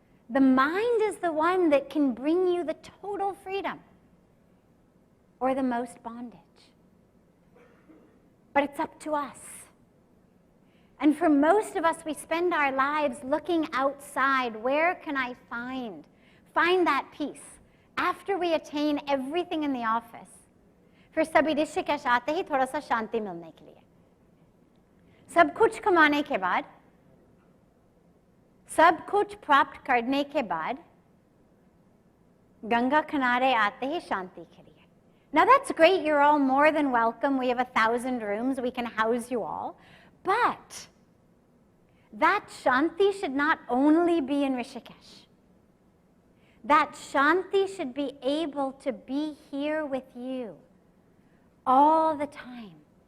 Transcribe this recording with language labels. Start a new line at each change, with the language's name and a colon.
English: The mind is the one that can bring you the total freedom or the most bondage. But it's up to us. And for most of us, we spend our lives looking outside. Where can I find that peace after we attain everything in the office?
Hindi: फिर सभी ऋषिकेश आते ही थोड़ा सा शांति मिलने के लिए, सब कुछ कमाने के बाद, सब कुछ प्राप्त करने के बाद गंगा किनारे आते ही शांति के लिए.
English: Now that's great, you're all more than welcome. We have 1,000 rooms, we can house you all. But that shanti should not only be in Rishikesh. That shanti should be able to be here with you all the time.